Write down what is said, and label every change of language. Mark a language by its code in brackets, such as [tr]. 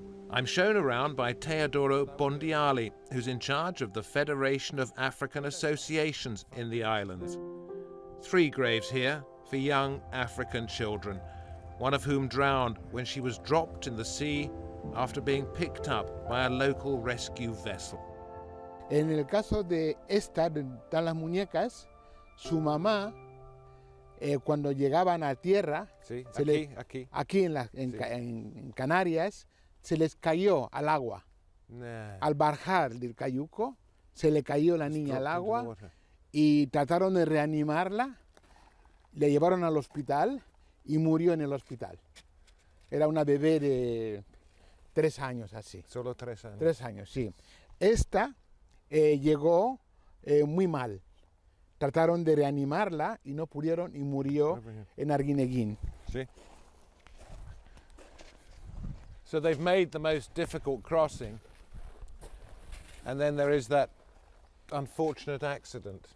[en] I'm shown around by Teodoro Bondiali, who's in charge of the Federation of African Associations in the islands. 3 graves here for young African children, one of whom drowned when she was dropped in the sea after being picked up by a local rescue vessel. [es] En el caso de esta, de las muñecas, su mamá, cuando llegaban a tierra, sí, aquí en Canarias, se les cayó al agua. Al bajar del cayuco, se le cayó la niña al agua y trataron de reanimarla, le llevaron al hospital y murió en el hospital. Era una bebé de 3 años así. Solo 3 años. 3 años, sí. Esta llegó muy mal. Trataron de reanimarla y no pudieron y murió en Arguineguín. Sí. [en] So they've made the most difficult crossing, and then there is that unfortunate accident.